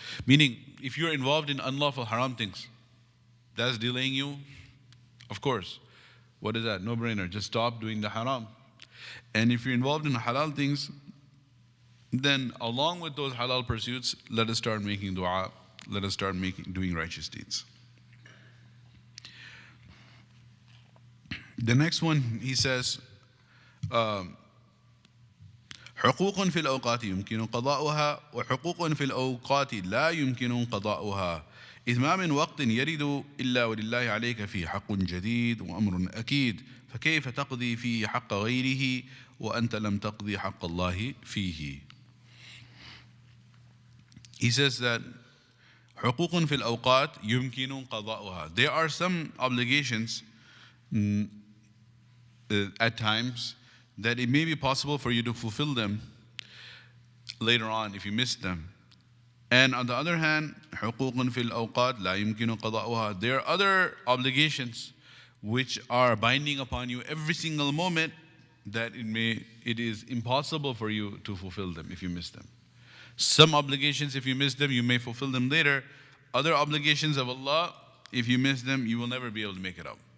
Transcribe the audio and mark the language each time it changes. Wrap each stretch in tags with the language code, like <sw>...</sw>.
<en>Meaning, if you're involved in unlawful haram things, that's delaying you, of course. What is that? No-brainer. Just stop doing the haram. And if you're involved in halal things, then along with those halal pursuits, let us start making dua. Let us start doing righteous deeds. The next one, he says,</en> <ar>حقوق في الأوقات يمكن قضاؤها وحقوق في الأوقات لا يمكن قضاؤها إذ ما من وقت يرد إلا ولله عليك فيه حق جديد وأمر أكيد فكيف تقضي فيه حق غيره وأنت لم تقضي حق الله فيه.</ar> <en>He says that</en> <ar>حقوق في الأوقات يمكن قضاؤها.</ar> <en>There are some obligations at times that it may be possible for you to fulfill them later on if you miss them. And on the other hand,</en> <ar>حقوق في الأوقات لا يمكن قضاؤها.</ar> <en>There are other obligations which are binding upon you every single moment that it is impossible for you to fulfill them if you miss them. Some obligations, if you miss them, you may fulfill them later. Other obligations of Allah, if you miss them, you will never be able to make it up.</en>